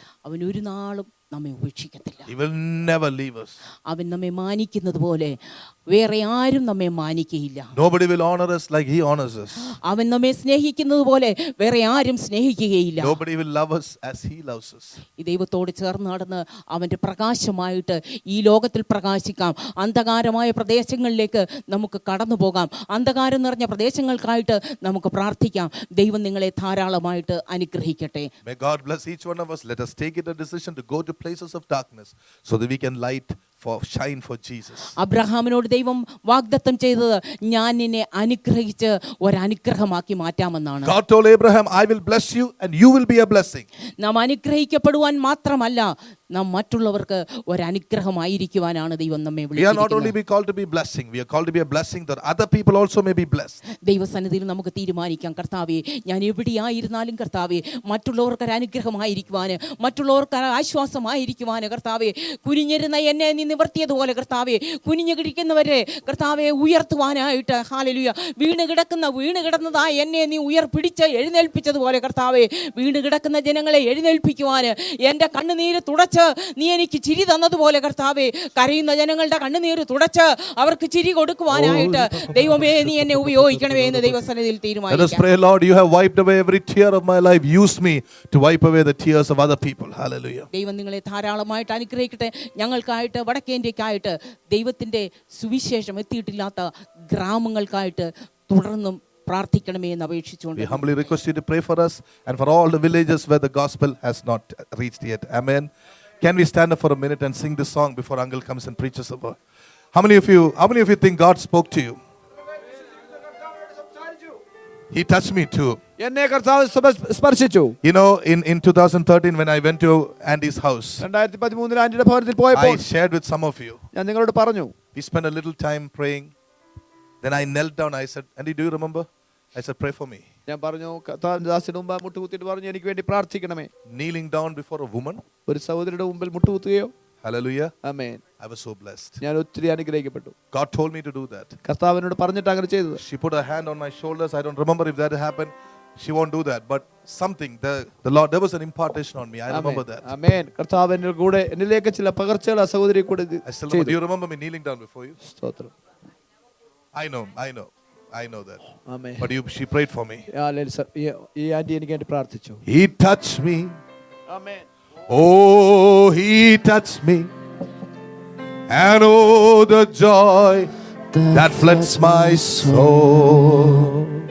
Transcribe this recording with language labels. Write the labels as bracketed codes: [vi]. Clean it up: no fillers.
[ml] അവൻ ഒരു നാളും നമ്മെ ഉപേക്ഷിക്കത്തില്ല. [en] He will never leave us. [ml] അവൻ നമ്മെ മാനിക്കുന്നത് പോലെ വേറെ ആരും നമ്മെ മാനിക്കയില്ല. [en] Nobody will honor us like he honors us. [ml] അവൻ നമ്മെ സ്നേഹിക്കുന്നത് പോലെ വേറെ ആരും സ്നേഹിക്കുകയില്ല. [en] Nobody will love us as he loves us. [ml] ഈ ദൈവത്തോട് ചേർന്ന് നടന്ന് അവൻ്റെ പ്രകാശമായിട്ട് ഈ ലോകത്തിൽ പ്രകാശിക്കാം. അന്ധകാരമായ പ്രദേശങ്ങളിലേക്ക് നമുക്ക് കടന്നു പോകാം. അന്ധകാരം നിറഞ്ഞ പ്രദേശങ്ങൾക്കായിട്ട് നമുക്ക് പ്രാർത്ഥിക്കാം. ദൈവം നിങ്ങളെ ധാരാളമായിട്ട് അനുഗ്രഹിക്കട്ടെ. [en] May God bless each one of us. Let us take it a decision to go to places of darkness so that we can shine for Jesus. [ml] അബ്രഹാമിനോട് ദൈവം വാഗ്ദത്തം ചെയ്തത്, ഞാൻ നിന്നെ അനുഗ്രഹിച്ച് ഒരനുഗ്രഹമാക്കി മാറ്റാമെന്നാണ്. [en] God told Abraham, I will bless you and you will be a blessing. [ml] നാം അനുഗ്രഹിക്കപ്പെടുവാൻ മാത്രമല്ല, നാം മറ്റുള്ളവർക്ക് ഒരനുഗ്രഹമായിരിക്കുവാനാണ് ദൈവം നമ്മെ വിളിച്ചിരിക്കുന്നത്. [en] We are not only be called to be blessing, we are called to be a blessing that other people also may be blessed. [ml] ദൈവസന്നിധിയിൽ നമുക്ക് തീരുമാനിക്കാം, കർത്താവേ, ഞാൻ എവിടെയായിരുന്നാലും കർത്താവേ, മറ്റുള്ളവർക്ക് അനുഗ്രഹമായിരിക്കുവാന്, മറ്റുള്ളവർക്ക് ആശ്വാസമായിരിക്കുവാന് കർത്താവേ, കുനിഞ്ഞിരുന്ന എന്നെ നീ നിവർത്തിയതുപോലെ കർത്താവേ, കുനിഞ്ഞു കിടക്കുന്നവരെ കർത്താവെ ഉയർത്തുവാനായിട്ട്, ഹല്ലേലൂയ, വീണ് കിടന്നതായ എന്നെ നീ പിടിച്ച് എഴുന്നേൽപ്പിച്ചതുപോലെ കർത്താവേ, വീണ് കിടക്കുന്ന ജനങ്ങളെ എഴുന്നേൽപ്പിക്കുവാന്, എൻ്റെ കണ്ണുനീര് തുടച്ച് നീ എനിക്ക് ചിരി തന്നതുപോലെ കർത്താവേ, കരയുന്ന ജനങ്ങളുടെ കണ്ണുനീര് തുടച്ച് അവർക്ക് ചിരി കൊടുക്കുവാനായിട്ട് ദൈവമേ നീ എന്നെ ഉപയോഗിക്കണമേ എന്ന് ദൈവസന്നിധിയിൽ തീരുമാനിക്കാം. [en] Let us pray, Lord, you have wiped away every tear of my life. Use me to wipe away the tears of other people. Hallelujah. [ml] ദൈവം നിങ്ങളെ ധാരാളമായിട്ട് അനുഗ്രഹിക്കട്ടെ. ഞങ്ങൾക്കായിട്ട്, വടക്കേ ഇന്ത്യക്കായിട്ട്, ദൈവത്തിൻ്റെ സുവിശേഷം എത്തിയിട്ടില്ലാത്ത ഗ്രാമങ്ങൾക്കായിട്ട് തുടർന്നും പ്രാർത്ഥിക്കണമേ എന്ന് അപേക്ഷിച്ചുകൊണ്ട് [en] we humbly request you to pray for us and for all the villages where the gospel has not reached yet. Amen. Can we stand up for a minute and sing this song before Uncle comes and preaches a word? How many of you think God spoke to you? He touched me too. [ml] എന്നെ കർത്താവ് സ്പർശിച്ചു. [en] You know, in 2013 when I went to Andy's house, [ml] 2013 ആന്റിയുടെ ഭവനത്തിൽ പോയപ്പോൾ [en] I shared with some of you. [ml] ഞാൻ നിങ്ങളോട് പറഞ്ഞു. [en] We spent a little time praying. Then I knelt down. I said, Andy, do you remember? I said, pray for me. [ml] ഞാൻ പറഞ്ഞു കർത്താവിന്റെ ദാസന്റെ മുമ്പ് മുട്ടുകുത്തിയിട്ട് പറഞ്ഞു എനിക്ക് വേണ്ടി പ്രാർത്ഥിക്കണമേ. [en] Kneeling down before a woman. [ml] ഒരു സഹോദരിയുടെ മുമ്പിൽ മുട്ടുകുത്തുകയോ. [en] Hallelujah. [ml] Amen. [en] I was so blessed. [ml] ഞാൻ ഒത്തിരി അനുഗ്രഹിക്കപ്പെട്ടു. [en] God told me to do that. [ml] കർത്താവിനോട് പറഞ്ഞിട്ട് അങ്ങനെ ചെയ്തത്. [en] She put her hand on my shoulders. I don't remember if that happened. She won't do that. But something, the Lord, there was an impartation on me. I remember that. [ml] ആമേൻ. കർത്താവ് എൻ്റെ കൂടെ എന്നിലേക്ക് ചില പകർച്ചകൾ ആ സഹോദരി കൂടെ [en] I still remember. Do you remember me kneeling down before you? [ml] സ്തോത്രം. [en] I know that. [ml] Amen. [en] But she prayed for me. [ml] ഈ ആന്റി എനിക്ക് വേണ്ടി പ്രാർത്ഥിച്ചു. [en] He touched me. [ml] Amen. [en] Oh, he touched me. And oh, the joy that floods my soul.